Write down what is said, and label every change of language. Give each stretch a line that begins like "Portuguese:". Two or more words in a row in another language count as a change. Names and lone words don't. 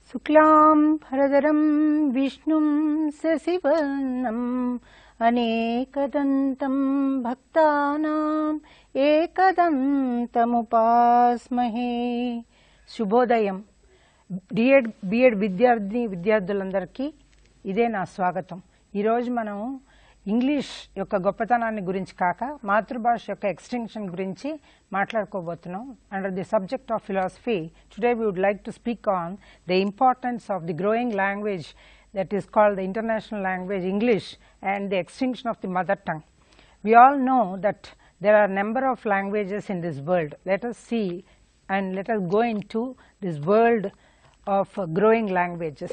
Sanskrit: शुक्लां भरधरं विष्णुं शशिवर्णं अनेकदन्तं भक्तानां एकदन्तमुपास्महे.
Telugu: శుభోదయం. బిఎడ్ విద్యార్థులందరికీ ఇదే నా స్వాగతం. ఈరోజు మనం ఇంగ్లీష్ యొక్క గొప్పతనాన్ని గురించి కాక మాతృభాష యొక్క ఎక్స్టెన్షన్ గురించి మాట్లాడుకోబోతున్నాం.
English: under the subject of philosophy today we would like to speak on the importance of the growing language that is called the international language English and the extinction of the mother tongue. We all know that there are a number of languages in this world. Let us see and let us go into this world of growing languages.